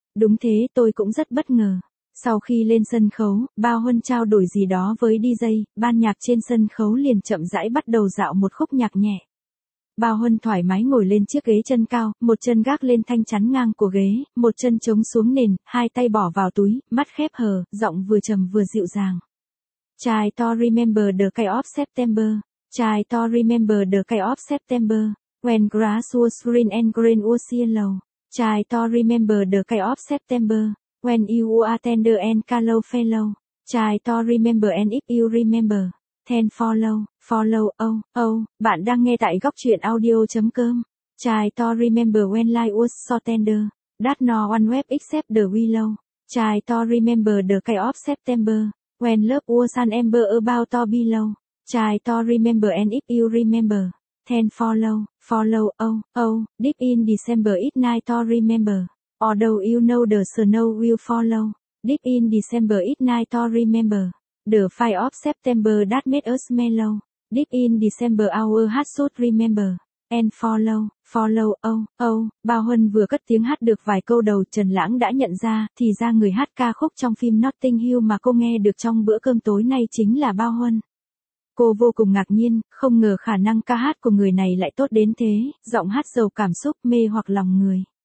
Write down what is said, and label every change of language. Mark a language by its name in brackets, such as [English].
[Vietnamese] Đúng thế, tôi cũng rất bất ngờ. Sau khi lên sân khấu, Bao Huân trao đổi gì đó với DJ, ban nhạc trên sân khấu liền chậm rãi bắt đầu dạo một khúc nhạc nhẹ. Bao Huân thoải mái ngồi lên chiếc ghế chân cao, một chân gác lên thanh chắn ngang của ghế, một chân chống xuống nền, hai tay bỏ vào túi, mắt khép hờ, giọng vừa trầm vừa dịu dàng. [English] Try to remember the day of September. Try to remember the day of September. When grass was green and green was yellow. Try to remember the day of September. When you are tender and callow fellow, try to remember and if you remember, then follow, follow, oh, oh, [Vietnamese] bạn đang nghe tại gocchuyenaudio.com. [English] Try to remember when life was so tender, that no one wept except the willow. Try to remember the day of September, when love was an ember about to blow. Try to remember and if you remember, then follow, follow, oh, oh, deep in December it night to remember. Although you know the snow will follow, deep in December it's night to remember, the fire of September that made us mellow, deep in December our heart should remember, and follow, follow, oh, oh. [Vietnamese] Bao Huân vừa cất tiếng hát được vài câu đầu, Trần Lãng đã nhận ra, thì ra người hát ca khúc trong phim Notting Hill mà cô nghe được trong bữa cơm tối nay chính là Bao Huân. Cô vô cùng ngạc nhiên, không ngờ khả năng ca hát của người này lại tốt đến thế, giọng hát giàu cảm xúc, mê hoặc lòng người.